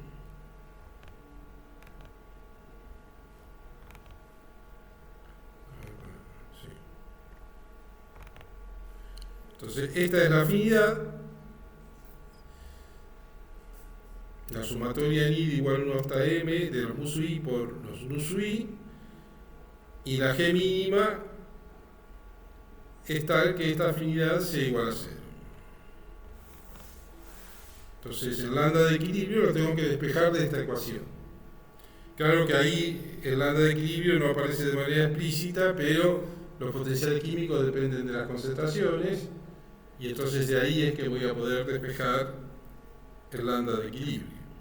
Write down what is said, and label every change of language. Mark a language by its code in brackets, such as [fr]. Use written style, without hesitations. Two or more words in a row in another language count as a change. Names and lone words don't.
[es] Entonces, esta es la afinidad, la sumatoria en I de igual 1 hasta M de los mu sub I por los nu sub I, y la G mínima es tal que esta afinidad sea igual a 0. Entonces, el lambda de equilibrio lo tengo que despejar de esta ecuación. Claro que ahí el lambda de equilibrio no aparece de manera explícita, pero los potenciales químicos dependen de las concentraciones, y entonces de ahí es que voy a poder despejar el lambda de equilibrio.